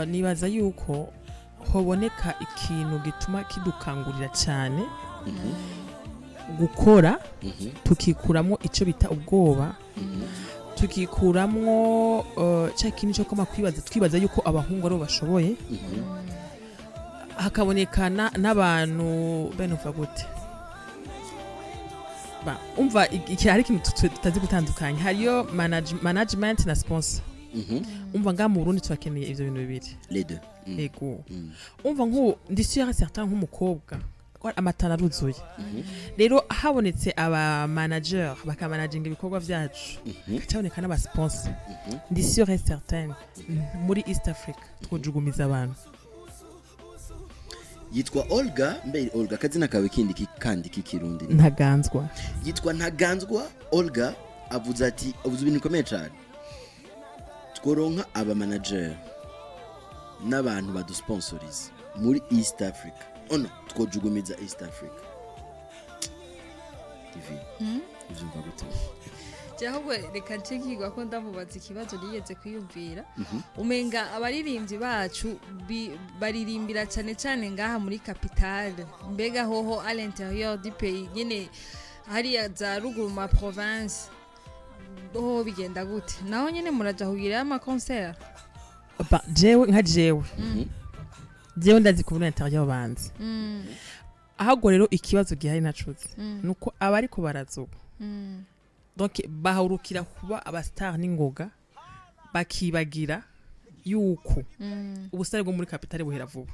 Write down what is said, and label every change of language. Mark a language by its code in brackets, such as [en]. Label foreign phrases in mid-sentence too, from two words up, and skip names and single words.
[rn] Nibaza yuko hoboneka ikintu gituma kidukangurira cyane gukora, tukikuramo ico bita ubwoba, tukikuramwo cya kintu cyo koma kwibaza twibaza yuko abahungu ari bashoboye, hakabonekana n'abantu bene uva gute ba umva iki hari ikintu tutazi gutandukanya, hariyo management na sponsor. Umva nga mu Burundi twakeneye ivyo bintu bibiri [fr] les deux. [rn] Ego umva nko ndi [fr] sûr certain [rn] nk'umukobwa amatana ruzuye rero habonetse aba manager bakamanaginga ibikorwa byacu cyaboneka n'aba sponsor ndi [fr] sûr et certain [rn] muri East Africa twojugumiza abantu. Yitwa Olga, mbe Olga kazina kawe kindi kandi kikirundi Ntaganzwa. Yitwa Ntaganzwa Olga, avuze ati ubuze ibintu bikomeye cyane, tworonka aba manager n'abantu badusponsoriza muri East Africa, ono twojugumiza East Africa TV. Uzumva gute? Jahwe reka nshikirwa ko ndamubaza ikibazo niyeze kwiyumvira. Umenga abaririmbyi bacu baririmbira cyane cyane ngaha muri capitale, mbega hoho [fr] à l'intérieur du pays [rn] nyene hari za ruguru ma province ho bigenda gute? Naho nyene muraja kugira ama concert? Ba jewe nka jewe ndazi kubona intérieur banze ahubwo rero ikibazo gihari nacuze nuko abariko barazuba donc bahurukira kuba abastar n'ingoga bakibagira yuko ubusare bwo muri capitale buhera vuba.